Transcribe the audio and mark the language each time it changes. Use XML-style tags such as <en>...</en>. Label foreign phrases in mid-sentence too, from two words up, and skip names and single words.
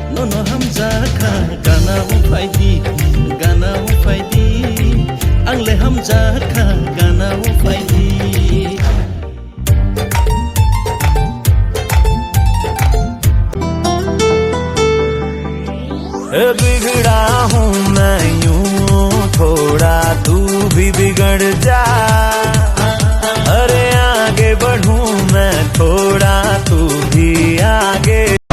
<trp>ono hamzaka gana ufaidi angle hamzaka gana ufaidi</trp> <hi>बिगड़ा हूँ मैं यूं थोड़ा तू भी बिगड़ जा अरे आगे बढ़ूं मैं थोड़ा तू भी आगे</hi>